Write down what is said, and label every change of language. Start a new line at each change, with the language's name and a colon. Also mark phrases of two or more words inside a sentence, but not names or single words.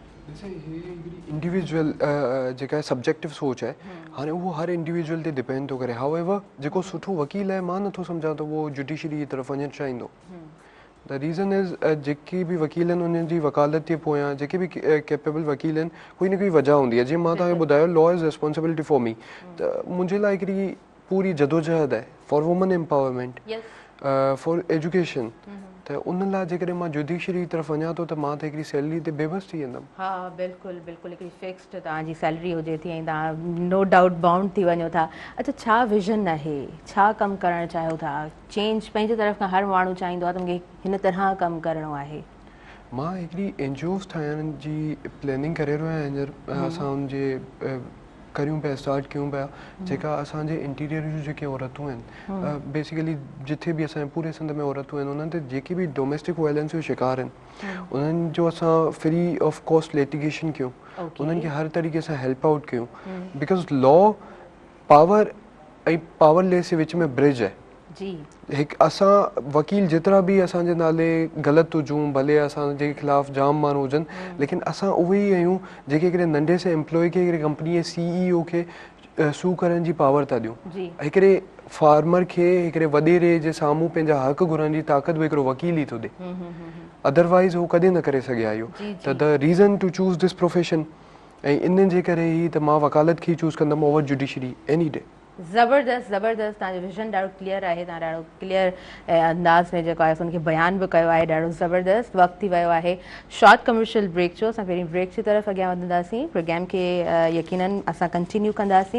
Sindhi: इंडिविजुअल जेका आहे सब्जेक्टिव सोच आहे, हाणे उहो हर इंडिविजुअल ते डिपेंड थो करे। हाउएवर जेको सुठो वकील आहे, मां नथो सम्झां त उहो जुडिशरी जी तरफ़ वञणु चाहींदो।
English: the reason is
Sindhi: जेके बि वकील आहिनि उन्हनि जी वकालत जे पोयां जेके बि कैपेबल वकील आहिनि, कोई न कोई वजह हूंदी आहे। जीअं मां तव्हांखे ॿुधायो,
English: law is responsibility for me,
Sindhi: त मुंहिंजे लाइ हिकिड़ी पूरी जदोजहद आहे
English: for women empowerment, for education.
Sindhi: त उन लाइ जेकॾहिं मां जुडिशरी जी तरफ़ वञा थो त मां त हिकिड़ी सैलरी ते बेबस थी वेंदमि। हा बिल्कुलु बिल्कुलु, हिकिड़ी फिक्स्ड तव्हांजी सैलरी हुजे थी ऐं तव्हां
English: no doubt
Sindhi: बाउंड थी वञो था। अच्छा, छा विज़न आहे, छा कमु करणु चाहियो था? चेंज पंहिंजे तरफ़ खां हर माण्हू चाहींदो आहे त मूंखे हिन तरह कमु करिणो आहे। मां हिकिड़ी NGOs ठाहिण जी प्लैनिंग करे रहियो आहियां हींअर। असां हुनजे करियूं पिया, स्टार्ट कयूं पिया, जेका असांजे इंटीरियर जूं जेके औरतूं आहिनि, बेसिकली जिथे बि असांजे पूरे सिंध में औरतूं आहिनि, उन्हनि ते जेके बि
English: domestic violence
Sindhi: जो शिकार आहिनि, उन्हनि जो असां
English: free of cost litigation
Sindhi: कयूं, उन्हनि खे हर तरीक़े सां
English: help out
Sindhi: कयूं।
English: because law power
Sindhi: ऐं पावरलेस जे विच में ब्रिज आहे। हिकु असां वकील जेतिरा बि असांजे नाले ग़लति हुजूं, भले असांजे ख़िलाफ़ु जाम माण्हू हुजनि, लेकिन असां उहे ई आहियूं जेके हिकिड़े नंढे से एम्प्लॉय खे, हिकिड़े कंपनी जे CEO खे सू करण जी पावर था ॾियूं। हिकिड़े फार्मर खे हिकिड़े वॾेरे जे साम्हूं पंहिंजा हक़ घुरण जी ताक़त बि हिकिड़ो वकील ई थो ॾे, अदरवाइज़ हू कॾहिं न करे सघे हा। इहो त
English: the reason to choose this profession,
Sindhi: ऐं इन जे करे ई त मां वकालत खे चूज़ कंदमि
English: over judiciary any day.
Sindhi: ज़बरदस्त ज़बरदस्त, तव्हांजो विज़न ॾाढो क्लियर आहे, तव्हां ॾाढो क्लियर अंदाज़ में जेको आहे उनखे बयानु बि कयो आहे, ॾाढो ज़बरदस्त। वक़्तु थी वियो आहे
English: short commercial break
Sindhi: जो। असां पहिरीं ब्रेक जी तरफ़ अॻियां वधंदासीं, प्रोग्राम खे यकीनन असां कंटिन्यू कंदासीं।